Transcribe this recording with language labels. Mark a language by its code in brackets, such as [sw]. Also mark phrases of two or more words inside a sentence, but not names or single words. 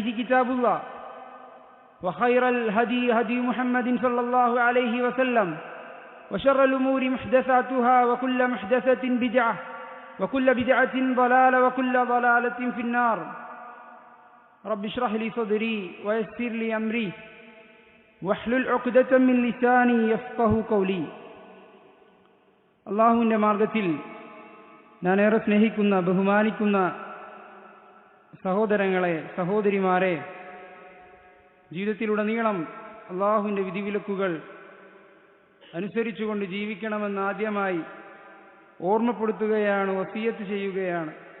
[ar] كتاب الله وخير الهدي هدي محمد صلى الله عليه وسلم وشر الأمور محدثاتها وكل محدثة بدعة وكل بدعة ضلالة وكل ضلالة في النار رب اشرح لي صدري ويسر لي أمري واحلل عقدة من لساني يفقه قولي [ml] അള്ളാഹുവിൻ്റെ മാർഗത്തിൽ ഞാനേറെ സ്നേഹിക്കുന്ന ബഹുമാനിക്കുന്ന സഹോദരങ്ങളെ സഹോദരിമാരെ, ജീവിതത്തിലുടനീളം അള്ളാഹുവിൻ്റെ വിധിവിലക്കുകൾ അനുസരിച്ചുകൊണ്ട് ജീവിക്കണമെന്ന് ആദ്യമായി ഓർമ്മപ്പെടുത്തുകയാണ്, വസിയത്ത് ചെയ്യുകയാണ്.